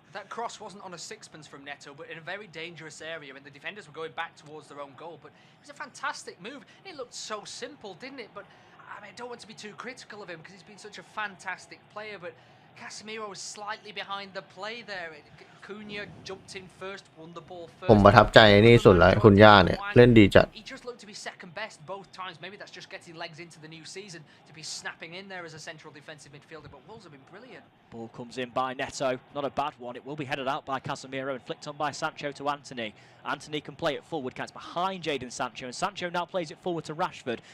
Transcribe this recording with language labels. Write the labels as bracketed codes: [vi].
[en] That cross wasn't on a sixpence from Neto, but in a very dangerous area, and the defenders were going back towards their own goal. But it was a fantastic move. It looked so simple, didn't it? But I mean, I don't want to be too critical of him because he's been such a fantastic player, but Casemiro was slightly behind the play there. Cunha jumped in first, won the ball [th] ๆผมประทับใจนี่สุดแล้วคุณย่าเนี่ยเล่นดีจัด [en] He just looked to be second best both times. Maybe that's just getting legs into the new season to be snapping in there as a central defensive midfielder. But Wolves have been brilliant. Ball comes in by Neto, not a bad one. It will be headed out by Casemiro and flicked on by Sancho to Anthony. Anthony can play it forward, it's behind Jadon Sancho, and Sancho now plays it forward to Rashford.